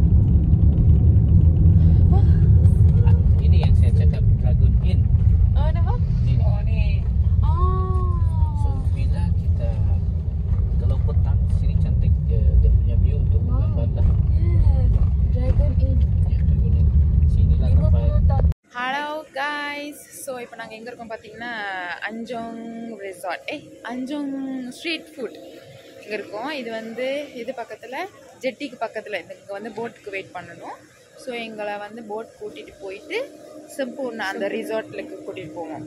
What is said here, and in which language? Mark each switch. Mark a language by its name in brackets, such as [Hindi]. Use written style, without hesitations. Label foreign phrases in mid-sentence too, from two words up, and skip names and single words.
[Malay] Ini yang saya cakap Dragon Inn. Nama? Ni. So Oh. bila kita kalau petang sini cantik dia punya view untuk gambar dah. Dragon Inn. Ya, Dragon Inn. Sinilah tempat. [English] Hello guys, [Tamil] ஸோ இப்போ நாங்கள் எங்கே இருக்கோம் பார்த்தீங்கன்னா அஞ்சோங் ரிசார்ட், அஞ்சோங் ஸ்ட்ரீட் ஃபுட் இங்கே இருக்கோம். இது வந்து இது பக்கத்தில் ஜெட்டிக்கு பக்கத்தில் இங்கே வந்து போட்டுக்கு வெயிட் பண்ணணும். ஸோ எங்களை வந்து போட் கூட்டிகிட்டு போயிட்டு சம்பூர்ணா அந்த ரிசார்ட்லுக்கு கூட்டிகிட்டு போவோம்.